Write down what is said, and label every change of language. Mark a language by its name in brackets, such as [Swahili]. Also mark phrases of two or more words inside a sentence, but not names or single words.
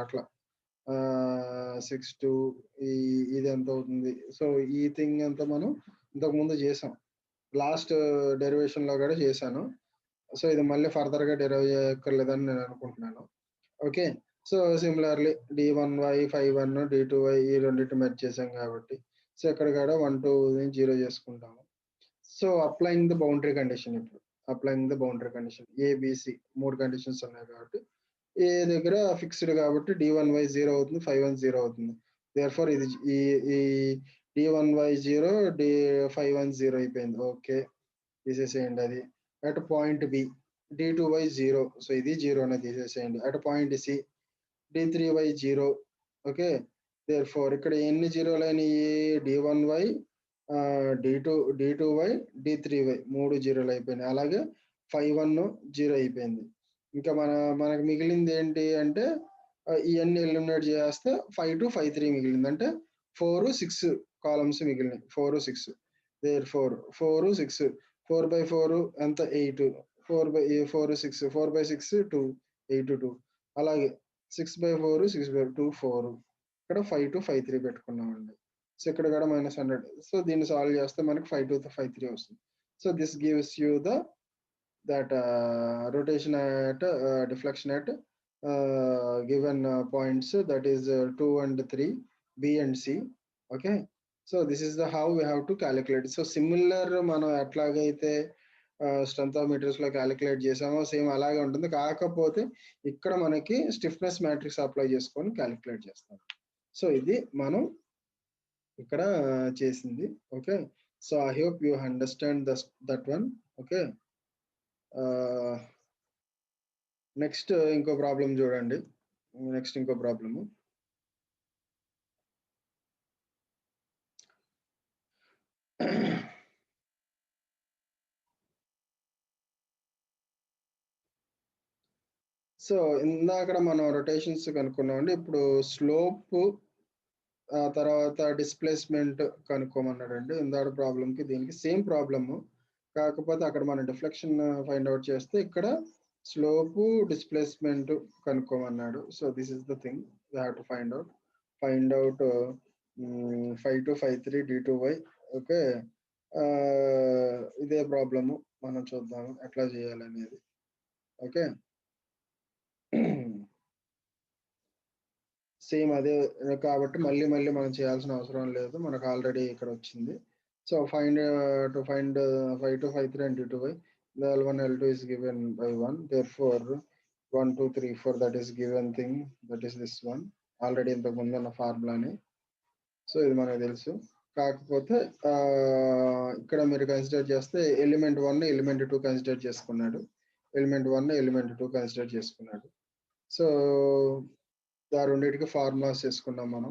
[Telugu] అట్లా 6 2 ఇది ఎంత అవుతుంది. సో ఈ థింగ్ అంతా మనం ఇంతకు ముందు చేసాం, [English] last derivation [Telugu] లో కూడా చేశాను. సో ఇది మళ్ళీ ఫర్దర్ గా డెరైవ్ చేయక్కర్లేదని నేను అనుకుంటున్నాను. ఓకే, సో సిమిలర్లీ d1y phi1 d2y ఈ రెండింటి మెర్జ్ చేసాం కాబట్టి సో ఇక్కడ కూడా 1 2 0 చేసుకుంటాము. [English] so applying the boundary condition. [Telugu] ఇప్పుడు [English] applying the boundary condition [Telugu] ఏబిసి 3 కండిషన్స్ ఉన్నాయి కాబట్టి ఏ దగ్గర ఫిక్స్డ్ కాబట్టి d1y 0 అవుతుంది, 5 0 అవుతుంది. దేర్ఫోర్ ఇది ఈ d1y 0 d5 0 అయిపోయింది. ఓకే, తీసేసేయండి అది. [English] at point B [Telugu] d2y 0, సో ఇది 0 అనేది తీసేసేయండి. [English] at point C d3y 0. [Telugu] ఓకే, దేర్ఫోర్ ఇక్కడ ఎన్ని జీరోలు అయినాయి? d1y d2y d3y 3 జీరోలు అయిపోయినాయి. అలాగే 5 0 అయిపోయింది. ఇంకా మనకు మిగిలింది ఏంటి అంటే ఇవన్నీ ఎలిమినేట్ చేస్తే 5 2 5 3 మిగిలింది. అంటే 4 6 కాలమ్స్ మిగిలినాయి. 4 6 దేర్ఫోర్ 4 6 4/4 ఎంత 8, 4 6 4/6 2 8 2 అలాగే 6/4 6/2 4. ఇక్కడ 5 2 5 3 పెట్టుకున్నామండి. సో ఇక్కడ కూడా -100. సో దీన్ని సాల్వ్ చేస్తే మనకి 5 2 5 3 వస్తుంది. [English] so this gives you that rotation at deflection at given points, that is 2 and 3, B and C. Okay, so this is the how we have to calculate. So similar [Telugu] మనం ఎట్లాగైతే [English] strength of materials [Telugu] లో క్యాలిక్యులేట్ చేసామో సేమ్ అలాగే ఉంటుంది. కాకపోతే ఇక్కడ మనకి [English] stiffness matrix apply [Telugu] చేసుకొని క్యాలిక్యులేట్ చేస్తాం. సో ఇది మనం ఇక్కడ చేసింది. [English] ఓకే, so I hope you understand that one. [Telugu] ఓకే, నెక్స్ట్ ఇంకో ప్రాబ్లం చూడండి. నెక్స్ట్ ఇంకో ప్రాబ్లము. సో ఇందాక మనం రొటేషన్స్ కనుక్కున్నామండి. ఇప్పుడు స్లోప్ తర్వాత డిస్ప్లేస్మెంట్ కనుక్కోమన్నాడండి. ఇందాక ప్రాబ్లంకి దీనికి [English] same problem, [Telugu] కాకపోతే అక్కడ మనం [English] deflection find out [Telugu] చేస్తే ఇక్కడ స్లోపు డిస్ప్లేస్మెంట్ కనుక్కోమన్నాడు. [English] so this is the thing we have to find out 5 2 5 3 d2y. [Telugu] ఓకే, ఇదే ప్రాబ్లము మనం చూద్దాము ఎట్లా చేయాలనేది. ఓకే, సేమ్ అదే కాబట్టి మళ్ళీ మనం చేయాల్సిన అవసరం లేదు, మనకు ఆల్రెడీ ఇక్కడ వచ్చింది. [English] so find 5 2 5 3 and d2y. The L1 L2 is given by 1. Therefore 1 2 3 4 that is given thing, that is this one. [Telugu] ఆల్రెడీ ఇంతకు ముందు ఉన్న ఫార్ములాని. సో ఇది మనకు తెలుసు. కాకపోతే ఇక్కడ మీరు కన్సిడర్ చేస్తే ఎలిమెంట్ 1 ఎలిమెంట్ 2 కన్సిడర్ చేసుకున్నాడు. ఎలిమెంట్ 1 ఎలిమెంట్ 2 కన్సిడర్ చేసుకున్నాడు. సో ఆ రెండింటికి ఫార్ములాస్ చేసుకున్నాం మనం.